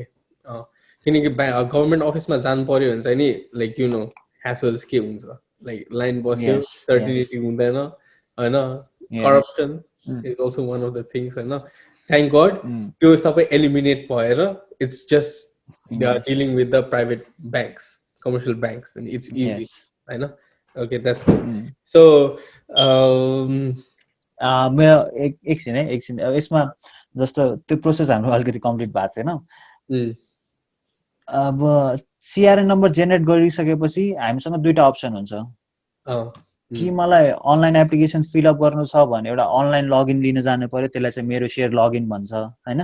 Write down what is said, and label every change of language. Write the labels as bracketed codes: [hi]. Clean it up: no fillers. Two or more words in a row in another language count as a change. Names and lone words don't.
[ne] किनकि गभर्नमेन्ट अफिसमा जानु पर्यो भने चाहिँ नि [en] like you know hassles [ne] के हुन्छ, [en] like line [ne] बस्यो, सर्टिफिकेट हुँदैन हैन, [en] corruption is also one of the things [ne] हैन। [en] thank God [ne] त्यो सबै एलिमिनेट भएर [en] it's just dealing with the private banks, commercial banks, and it's easy हैन। OK, that's good. So [ne] म एकछिन यसमा जस्तो त्यो प्रोसेस हाम्रो अलिकति कम्प्लिट भएको छैन। अब [en] CRN number generate [ne] गरिसकेपछि हामीसँग दुईटा अप्सन हुन्छ कि मलाई [en] online application fill up [ne] गर्नु छ भने एउटा [en] online login [ne] लिन जानु पर्यो, त्यसलाई चाहिँ मेरो [en] share login [ne] भन्छ हैन।